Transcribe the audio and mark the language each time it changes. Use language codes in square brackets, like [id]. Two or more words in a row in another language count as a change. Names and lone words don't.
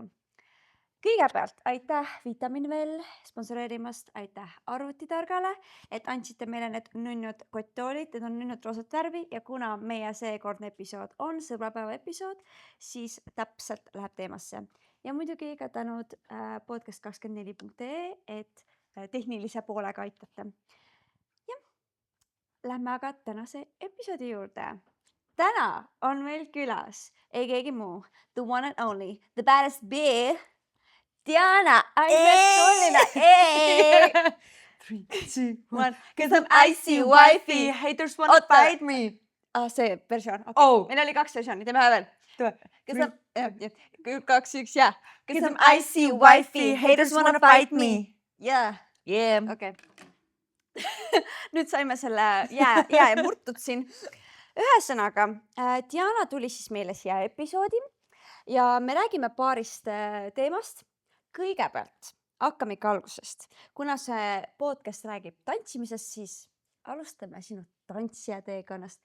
[et] Kõigepealt aitäh Vitamin Well sponsoreerimast, aitäh Arvutitargale, et andsite meile need nunnud kotttoolid, need on nunnud roosat värvi ja kuna meie seekordne episood on sõbrapäeva episood, siis täpselt läheb teemasse. Ja muidugi ka tänud podcast24.ee, et tehnilise poolega aitate. Ja lähme aga tänase episoodi juurde. Täna on meil külas ei keegi muu, [en] the one and only, the baddest bitch, Diana, Aisetoolina, 3, 2, 1. Get some icy wifey, Haters wanna fight me. [et] See versioon, okei. Oh. Meil oli 2 versiooni, teeme ühe veel. [en] Get some, 2, 1, yeah. Get some icy wifey, haters wanna fight me. Yeah, Yeah. [et] okei. Nüüd saime selle jää murtud siin. Ühesõnaga, Diana tuli siis meile siia episoodi ja me räägime paarist teemast. Kõigepealt hakkame ikka algusest. Kuna see podcast räägib tantsimisest, siis alustame sinu tantsija teekonnast.